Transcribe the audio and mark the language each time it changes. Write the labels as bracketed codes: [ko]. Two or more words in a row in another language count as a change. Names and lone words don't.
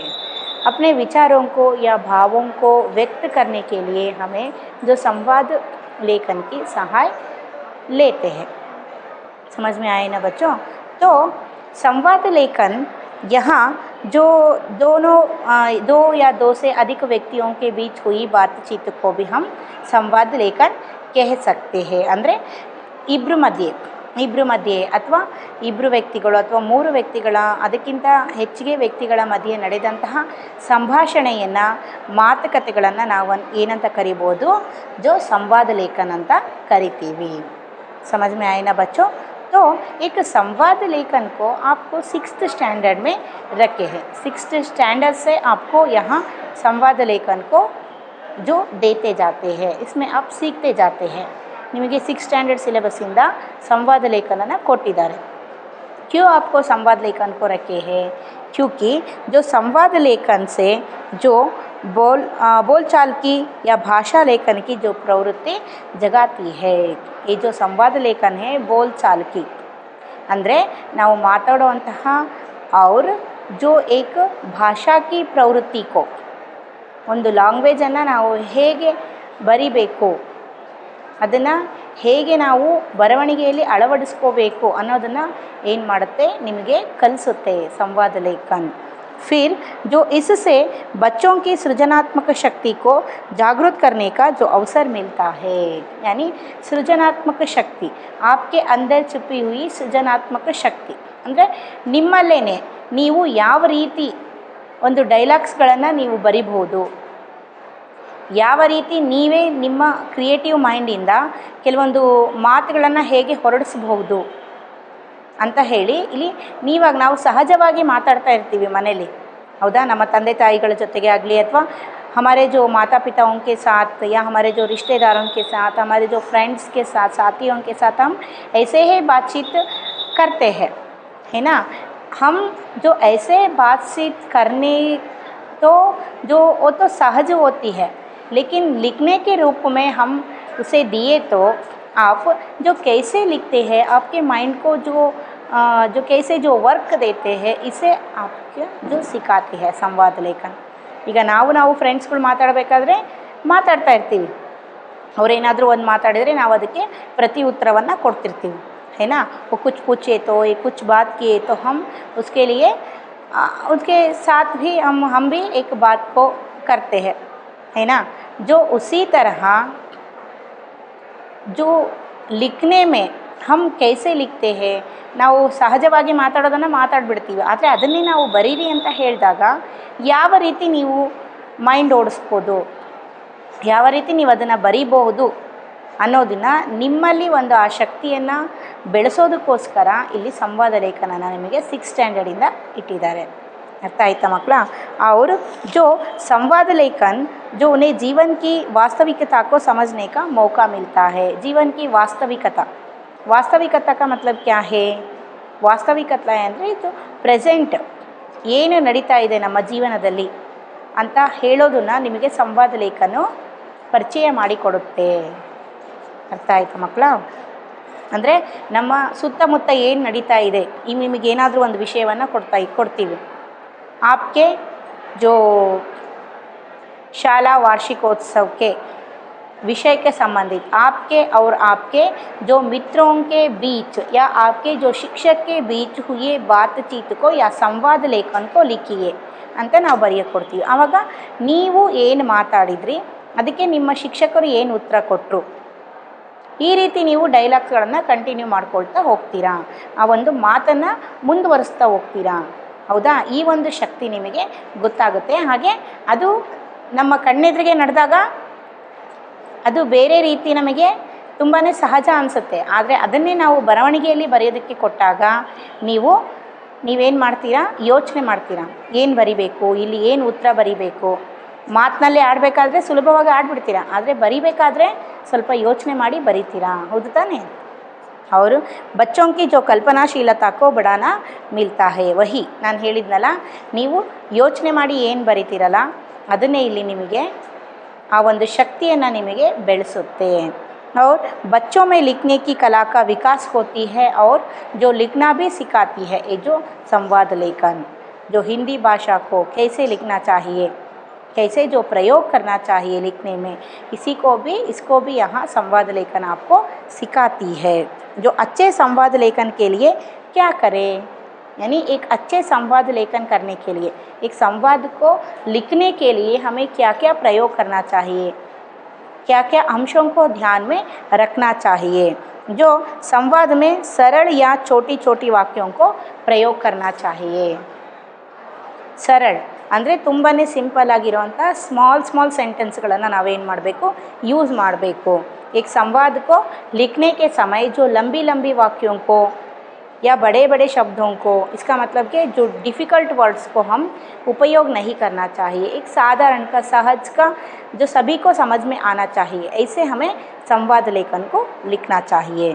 [hi] अपने विचारों को या भावों को व्यक्त करने के लिए हमें जो संवाद लेखन की सहाय लेते हैं। समझ में आए ना बच्चों? तो संवाद लेखन यहाँ जो दो या दो से अधिक व्यक्तियों के बीच हुई बातचीत को भी हम संवाद लेखन कह सकते हैं। [kn] ಅಂದರೆ ಇಬ್ಬರು ಮಧ್ಯೆ ಅಥವಾ ಇಬ್ಬರು ವ್ಯಕ್ತಿಗಳು ಅಥವಾ ಮೂರು ವ್ಯಕ್ತಿಗಳ ಅದಕ್ಕಿಂತ ಹೆಚ್ಚಿಗೆ ವ್ಯಕ್ತಿಗಳ ಮಧ್ಯೆ ನಡೆದಂತಹ ಸಂಭಾಷಣೆಯನ್ನು, ಮಾತುಕತೆಗಳನ್ನು ನಾವು ಏನಂತ ಕರಿಬೋದು? [hi] जो संवाद लेखन [kn] ಅಂತ ಕರಿತೀವಿ। [hi] समझ में आए ना बच्चों? तो एक संवाद लेखन को आपको 6th स्टैंडर्ड में रखे हैं। 6th स्टैंडर्ड से आपको यहाँ संवाद लेखन को जो देते जाते हैं, इसमें आप सीखते जाते हैं। [kn] निಮಗೆ [en] 6th standard syllabus [kn] ಇಂದ ಸಂವಾದ ಲೇಖನ ಕೊಟ್ಟಿದ್ದಾರೆ। [hi] क्यों आपको संवाद लेखन को रखे हैं? क्योंकि जो संवाद लेखन से जो बोलचाल की या भाषा लेखन की जो प्रवृत्ति जगाती है, ये जो संवाद लेखन है बोलचाल की [kn] ಅಂದರೆ ನಾವು ಮಾತಾಡುವಂತಹ [hi] और जो एक भाषा की प्रवृत्ति को, [kn] ಒಂದು ಲ್ಯಾಂಗ್ವೇಜನ್ನು ನಾವು ಹೇಗೆ ಬರಿಬೇಕು, ಅದನ್ನು ಹೇಗೆ ನಾವು ಬರವಣಿಗೆಯಲ್ಲಿ ಅಳವಡಿಸ್ಕೋಬೇಕು ಅನ್ನೋದನ್ನು ಏನು ಮಾಡುತ್ತೆ, ನಿಮಗೆ ಕಲಿಸುತ್ತೆ संवाद लेखन। [hi] फिर जो इससे बच्चों की सृजनात्मक शक्ति को जागृत करने का जो अवसर मिलता है, यानी सृजनात्मक शक्ति, आपके अंदर छुपी हुई सृजनात्मक शक्ति [kn] ಅಂದರೆ ನಿಮ್ಮಲ್ಲೇನೆ ನೀವು ಯಾವ ರೀತಿ ಒಂದು ಡೈಲಾಗ್ಸ್ಗಳನ್ನು ನೀವು ಬರಿಬಹುದು, ಯಾವ ರೀತಿ ನೀವೇ ನಿಮ್ಮ ಕ್ರಿಯೇಟಿವ್ ಮೈಂಡಿಂದ ಕೆಲವೊಂದು ಮಾತುಗಳನ್ನು ಹೇಗೆ ಹೊರಡಿಸಬಹುದು ಅಂತ ಹೇಳಿ ಇಲ್ಲಿ ನಾವು ಸಹಜವಾಗಿ ಮಾತಾಡ್ತಾ ಇರ್ತೀವಿ ಮನೇಲಿ, ಹೌದಾ? ನಮ್ಮ ತಂದೆ ತಾಯಿಗಳ ಜೊತೆಗೆ ಆಗಲಿ ಅಥವಾ [hi] हमारे जो माता पिताओं के साथ या हमारे जो रिश्तेदारों के साथ, हमारे जो फ्रेंड्स के साथ, साथियों के साथ हम ऐसे ही बातचीत करते हैं, है ना? हम जो ऐसे बातचीत करने तो जो वो तो सहज होती है, लेकिन लिखने के रूप में हम उसे दिए तो आप जो कैसे लिखते हैं, आपके माइंड को जो कैसे जो वर्क देते हैं, इसे आपके जो सिखाती है संवाद लेखन। [kn] ಈಗ ನಾವು ಫ್ರೆಂಡ್ಸ್ಗಳು ಮಾತಾಡಬೇಕಾದ್ರೆ ಮಾತಾಡ್ತಾ ಇರ್ತೀವಿ, ಅವರೇನಾದರೂ ಒಂದು ಮಾತಾಡಿದರೆ ನಾವು ಅದಕ್ಕೆ ಪ್ರತಿ ಉತ್ತರವನ್ನು ಕೊಡ್ತಿರ್ತೀವಿ, [hi] है ना? वो कुछ पूछे तो ये कुछ बात किए तो हम उसके लिए उसके साथ भी हम भी एक बात को करते हैं, है ना? जो उसी तरह जो लिखने में हम कैसे लिखते हैं, [kn] ನಾವು ಸಹಜವಾಗಿ ಮಾತಾಡೋದನ್ನು ಮಾತಾಡ್ಬಿಡ್ತೀವಿ, ಆದರೆ ಅದನ್ನೇ ನಾವು ಬರೀರಿ ಅಂತ ಹೇಳಿದಾಗ ಯಾವ ರೀತಿ ನೀವು ಮೈಂಡ್ ಓಡಿಸ್ಬೋದು, ಯಾವ ರೀತಿ ನೀವು ಅದನ್ನು ಬರೀಬಹುದು ಅನ್ನೋದನ್ನು ನಿಮ್ಮಲ್ಲಿ ಒಂದು ಆ ಶಕ್ತಿಯನ್ನು ಬೆಳೆಸೋದಕ್ಕೋಸ್ಕರ ಇಲ್ಲಿ ಸಂವಾದ ಲೇಖನನ ನಿಮಗೆ 6th ಸ್ಟ್ಯಾಂಡರ್ಡಿಂದ ಇಟ್ಟಿದ್ದಾರೆ। ಅರ್ಥ ಆಯ್ತಾ ಮಕ್ಕಳಾ? [hi] और जो संवाद लेखन जो उन्हें जीवन की वास्तविकता को समझने का मौका मिलता है। जीवन की वास्तविकता का मतलब क्या है? [kn] ವಾಸ್ತವಿಕತೆ ಅಂದರೆ ಇದು ಪ್ರೆಸೆಂಟ್ ಏನು ನಡೀತಾ ಇದೆ ನಮ್ಮ ಜೀವನದಲ್ಲಿ ಅಂತ ಹೇಳೋದನ್ನು ನಿಮಗೆ ಸಂವಾದ ಲೇಖನ ಪರಿಚಯ ಮಾಡಿಕೊಡುತ್ತೆ। ಅರ್ಥ ಆಯ್ತಾ ಮಕ್ಕಳ? ಅಂದರೆ ನಮ್ಮ ಸುತ್ತಮುತ್ತ ಏನು ನಡೀತಾ ಇದೆ, ಈಗ ನಿಮಗೇನಾದರೂ ಒಂದು ವಿಷಯವನ್ನು ಕೊಡ್ತೀವಿ, [hi] आपके जो शाला वार्षिकोत्सव के विषय के संबंधित आपके और आपके जो मित्रों के बीच या आपके जो शिक्षक के बीच हुए बातचीत को या संवाद लेखन को लिखिए [kn] ಅಂತ ನಾವು ಬರೆಯಕ್ಕೆ ಕೊಡ್ತೀವಿ। ಆವಾಗ ನೀವು ಏನು ಮಾತಾಡಿದ್ರಿ, ಅದಕ್ಕೆ ನಿಮ್ಮ ಶಿಕ್ಷಕರು ಏನು ಉತ್ತರ ಕೊಟ್ಟರು, ಈ ರೀತಿ ನೀವು ಡೈಲಾಗ್ಸ್ಗಳನ್ನು ಕಂಟಿನ್ಯೂ ಮಾಡ್ಕೊಳ್ತಾ ಹೋಗ್ತೀರಾ, ಆ ಒಂದು ಮಾತನ್ನು ಮುಂದುವರಿಸ್ತಾ ಹೋಗ್ತೀರಾ, ಹೌದಾ? ಈ ಒಂದು ಶಕ್ತಿ ನಿಮಗೆ ಗೊತ್ತಾಗುತ್ತೆ। ಹಾಗೆ ಅದು ನಮ್ಮ ಕಣ್ಣೆದುರಿಗೆ ನಡೆದಾಗ ಅದು ಬೇರೆ ರೀತಿ ನಮಗೆ ತುಂಬಾ ಸಹಜ ಅನಿಸುತ್ತೆ. ಆದರೆ ಅದನ್ನೇ ನಾವು ಬರವಣಿಗೆಯಲ್ಲಿ ಬರೆಯೋದಕ್ಕೆ ಕೊಟ್ಟಾಗ ನೀವೇನು ಮಾಡ್ತೀರಾ, ಯೋಚನೆ ಮಾಡ್ತೀರಾ, ಏನು ಬರಿಬೇಕು, ಇಲ್ಲಿ ಏನು ಉತ್ತರ ಬರಿಬೇಕು. ಮಾತಿನಲ್ಲಿ ಆಡಬೇಕಾದ್ರೆ ಸುಲಭವಾಗಿ ಆಡ್ಬಿಡ್ತೀರಾ, ಆದರೆ ಬರಿಬೇಕಾದ್ರೆ ಸ್ವಲ್ಪ ಯೋಚನೆ ಮಾಡಿ ಬರಿತೀರಾ, ಹೌದು ತಾನೇ? [hi] और बच्चों की जो कल्पनाशीलता को बढ़ावा मिलता है वही, [kn] ನಾನು ಹೇಳಿದ್ನಲ್ಲ, ನೀವು ಯೋಚನೆ ಮಾಡಿ ಏನು ಬರಿತೀರಲ್ಲ ಅದನ್ನೇ ಇಲ್ಲಿ ನಿಮಗೆ ಆ ಒಂದು ಶಕ್ತಿಯನ್ನು ನಿಮಗೆ ಬೆಳೆಸುತ್ತೆ. [hi] और बच्चों में लिखने की कला का विकास होती है और जो लिखना भी सिखाती है ये जो संवाद लेखन, जो हिंदी भाषा को कैसे लिखना चाहिए, कैसे जो प्रयोग करना चाहिए लिखने में, इसको भी यहाँ संवाद लेखन आपको सिखाती है. जो अच्छे संवाद लेखन के लिए क्या करें, यानी एक अच्छे संवाद लेखन करने के लिए, एक संवाद को लिखने के लिए हमें क्या क्या प्रयोग करना चाहिए, क्या क्या अंशों को ध्यान में रखना चाहिए. जो संवाद में सरल या छोटी छोटी वाक्यों को प्रयोग करना चाहिए. [kn] सरल ಅಂದರೆ ತುಂಬಾ ಸಿಂಪಲ್ ಆಗಿರೋಂಥ ಸ್ಮಾಲ್ ಸೆಂಟೆನ್ಸ್ಗಳನ್ನು ನಾವೇನು ಮಾಡಬೇಕು, ಯೂಸ್ ಮಾಡಬೇಕು. [hi] एक संवाद को लिखने के समय जो लंबी वाक्यों को या बड़े शब्दों को, इसका मतलब कि जो [en] difficult words [hi] को हम उपयोग नहीं करना चाहिए. एक साधारण का, सहज का, जो सभी को समझ में आना चाहिए, ऐसे हमें संवाद लेखन को लिखना चाहिए.